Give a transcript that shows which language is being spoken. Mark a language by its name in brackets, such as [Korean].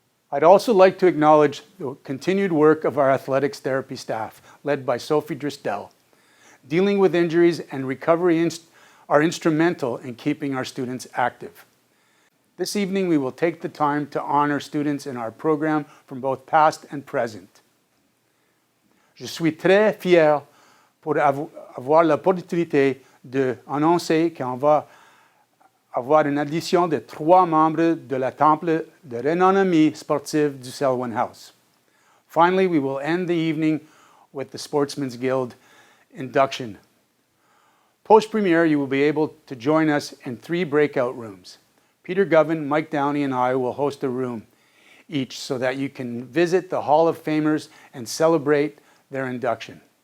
[English] I'd also like to acknowledge the continued work of our athletics therapy staff, led by Sophie Drisdell. Dealing with injuries and recovery are instrumental in keeping our students active. This evening, we will take the time to honor students in our program from both past and present. [French] Je suis très fier pour avoir l'opportunité d'annoncer qu'on va avoir une addition de 3 membres de la Temple de renommée sportive du Selwyn House. [English] Finally, we will end the evening with the Sportsman's Guild induction. Post-premiere, you will be able to join us in 3 breakout rooms. Peter Govan, Mike Downey, and I will host a room each so that you can visit the Hall of Famers and celebrate their induction.